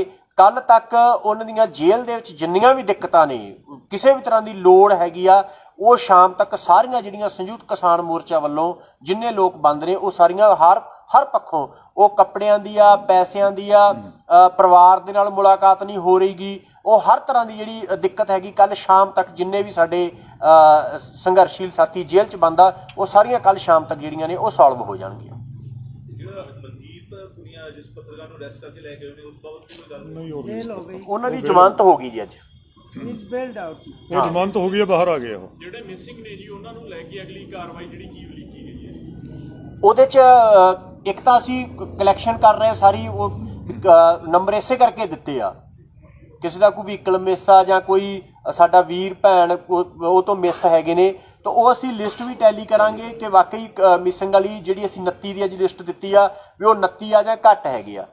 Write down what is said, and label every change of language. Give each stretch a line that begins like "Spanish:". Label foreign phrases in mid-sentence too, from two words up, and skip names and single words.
Punjabi: ਕੱਲ੍ਹ ਤੱਕ ਉਹਨਾਂ ਦੀਆਂ ਜੇਲ੍ਹ ਦੇ ਵਿੱਚ ਜਿੰਨੀਆਂ ਵੀ ਦਿੱਕਤਾਂ ਨੇ, ਕਿਸੇ ਵੀ ਤਰ੍ਹਾਂ ਦੀ ਲੋੜ ਹੈਗੀ ਆ, ਉਹ ਸ਼ਾਮ ਤੱਕ ਸਾਰੀਆਂ ਜਿਹੜੀਆਂ ਸੰਯੁਕਤ ਕਿਸਾਨ ਮੋਰਚਾ ਵੱਲੋਂ ਜਿੰਨੇ ਲੋਕ ਬੰਦ ਨੇ ਉਹ ਸਾਰੀਆਂ ਹਰ ਪੱਖੋਂ, ਉਹ ਕੱਪੜਿਆਂ ਦੀ ਆ, ਪੈਸਿਆਂ ਦੀ ਆ, ਪਰਿਵਾਰ ਦੇ ਨਾਲ ਮੁਲਾਕਾਤ ਨਹੀਂ ਹੋ ਰਹੀਗੀ, ਉਹ ਹਰ ਤਰ੍ਹਾਂ ਦੀ ਜਿਹੜੀ ਦਿੱਕਤ ਹੈਗੀ, ਕੱਲ੍ਹ ਸ਼ਾਮ ਤੱਕ ਜਿੰਨੇ ਵੀ ਸਾਡੇ ਸੰਘਰਸ਼ੀਲ ਸਾਥੀ ਜੇਲ੍ਹ 'ਚ ਬੰਦ ਆ, ਉਹ ਸਾਰੀਆਂ ਕੱਲ੍ਹ ਸ਼ਾਮ ਤੱਕ ਜਿਹੜੀਆਂ ਨੇ ਉਹ ਸੋਲਵ ਹੋ ਜਾਣਗੀਆਂ। ਜਿਸ ਪੱਤਰਕਾਰ ਨੂੰ ਅਰੈਸਟ ਕਰਕੇ ਲੈ ਗਏ ਨੇ ਉਸ ਬਾਬਤ ਕੋਈ ਗੱਲ
Hindi: नहीं हो रही, बेल हो गई,
Punjabi: ਉਹਨਾਂ ਦੀ ਜ਼ਮਾਨਤ ਹੋ ਗਈ ਜੀ ਅੱਜ।
English: is bailed out.
Hindi: वो जमानत हो गई है, बाहर आ गया वो।
Punjabi: ਜਿਹੜੇ ਮਿਸਿੰਗ ਨੇ ਜੀ ਉਹਨਾਂ ਨੂੰ ਲੈ ਕੇ ਅਗਲੀ ਕਾਰਵਾਈ ਜਿਹੜੀ ਕੀ ਉਲੀਕੀ ਗਈ ਹੈ? ਉਹਦੇ 'ਚ ਇੱਕ ਤਾਂ ਅਸੀਂ ਕਲੈਕਸ਼ਨ ਕਰ ਰਹੇ ਸਾਰੀ, ਉਹ ਨੰਬਰ ਇਸੇ ਕਰਕੇ ਦਿੱਤੇ ਆ, ਕਿਸੇ ਦਾ ਕੋਈ
English: vehicle miss
Punjabi: ਆ ਜਾਂ ਕੋਈ ਸਾਡਾ ਵੀਰ ਭੈਣ ਉਹ ਤੋਂ ਮਿਸ ਹੈਗੇ ਨੇ, ਤਾਂ ਉਹ ਅਸੀਂ ਲਿਸਟ ਵੀ ਟੈਲੀ ਕਰਾਂਗੇ ਕਿ ਵਾਕਈ ਮਿਸਿੰਗ ਵਾਲੀ ਜਿਹੜੀ ਅਸੀਂ 29 ਦੀ ਅੱਜ ਲਿਸਟ ਦਿੱਤੀ ਆ ਵੀ ਉਹ 29 ਆ ਜਾਂ ਘੱਟ ਹੈਗੇ ਆ।